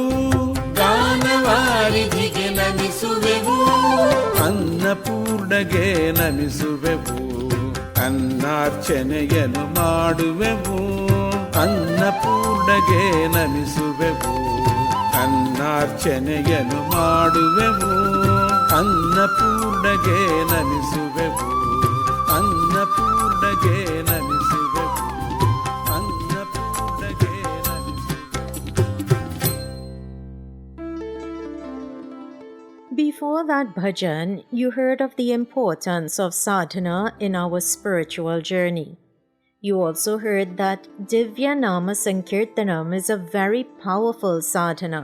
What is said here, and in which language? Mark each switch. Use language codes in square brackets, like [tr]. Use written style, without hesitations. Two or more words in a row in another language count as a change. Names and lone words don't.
[kn] ಗಾನವಾರಿಧಿಗೆ ನಮಿಸುವೆವು ಅನ್ನಪೂರ್ಣಗೆ ನಮಿಸುವೆವು ಅನ್ನಾರ್ಚನೆಯನ್ನು ಮಾಡುವೆವು ಅನ್ನಪೂರ್ಣಗೆ ನಮಿಸುವೆವು ಅನ್ನಾರ್ಚನೆಯನ್ನು ಮಾಡುವೆವು ಅನ್ನಪೂರ್ಣಗೆ ನಮಿಸುವೆವು ಅನ್ನಪೂರ್ಣಗೆ ನಮಿಸುವೆವು ಅನ್ನಪೂರ್ಣಗೆ [en] Before that bhajan, you heard of the importance of sadhana in our spiritual journey. You also heard that Divya Nama Sankirtanam is a very powerful sadhana.